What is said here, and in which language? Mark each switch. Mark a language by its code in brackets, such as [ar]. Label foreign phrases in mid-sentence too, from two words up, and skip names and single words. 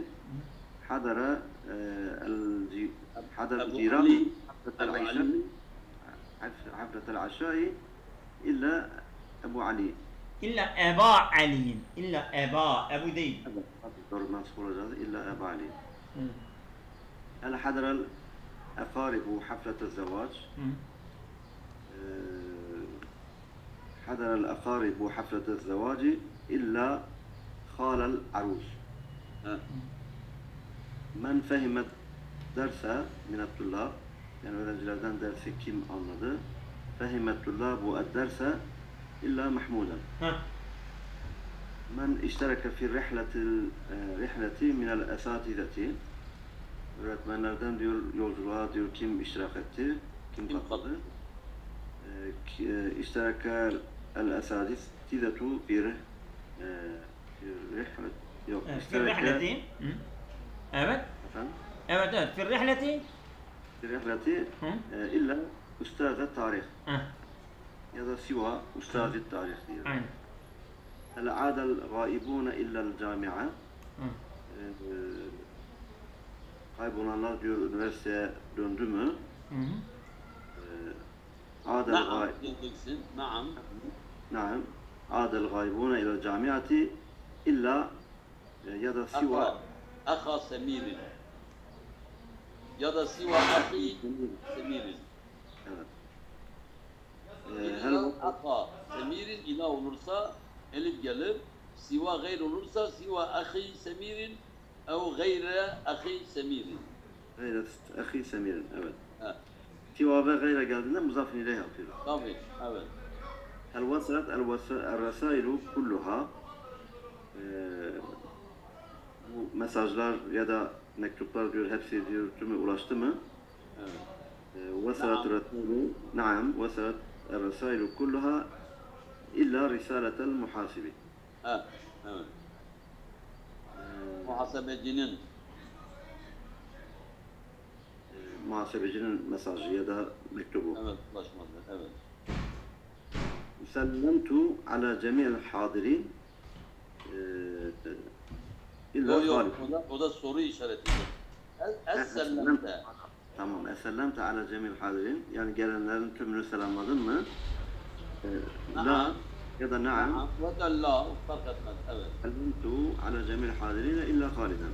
[ar] حضر الجيران حفلة العشاء إلا أبا علي. إلا أبا علي. إلا أبو [tr] değil. Evet, doğru nasıl olacağız? [ar] İlla Ebu Ali. هل حضر الأقارب حفلة الزواج؟ حضر الأقارب حفلة الزواج إلا خال العروس. من فهم الدرس من الطلاب [tr] yani öğrencilerden dersi kim anladı? [ar] فهم الطلاب الدرس إلا محمودا. من اشترك في رحلة من الأساتذة [tr] öğretmenlerden diyor yolculuğa diyor kim iştirak etti? Kim katıldı? [ar] اشترك الأساتذة في رحلة. [tr] Yok. Evet. Evet. Evet evet. [ar] في الرحلة. في رحلة إلا أستاذ التاريخ [tr] ya da [ar] siva أستاذ التاريخ diyor. [tr] Aynen. [ar] هل عاد الغائبون إلا الجامعة [tr] kaybolanlar diyor üniversiteye döndü mü? [ar] عاد نعم diyeceksin. نعم. نعم. عاد الغائبون إلى الجامعة إلا [tr] ya da [ar] siva أخا سمير [tr] ya da [ar] سوى أخي سمير. [tr] Evet. [ar] إلا أخا سمير [tr] ila olursa elif gelir. [ar] سوى غير [tr] olursa [ar] سوى أخي سمير أو غير أخي سمير. غير أخي سمير. Evet. Ha. سوى وغير [tr] geldiğinde [ar] مضاف إليه [tr] yapıyoruz. Tabii. Evet. [ar] هل وصلت الرسائل كلها [tr] bu mesajlar ya da mektuplar diyor hepsi diyor tümü ulaştı mı? Evet. [ar] وصلت الرسائل نعم وصلت الرسائل كلها إلا رسالة المحاسب. [tr] Ha. Evet. Muhasebecinin muhasebecinin mesajı ya da mektubu. evet ulaşmadı. Evet. [ar] سلمت على جميع الحاضرين إلا [tr] yok, o da soru işaretidir. [ar] Es-sellemte. [tr] Tamam. [ar] سلمت على جميع الحاضرين. [tr] Yani gelenlerin tümünü selamladın mı? La ya da na'am. Ve de la fark etmez. Evet. [ar] سلمت على جميع الحاضرين إلا خالدا.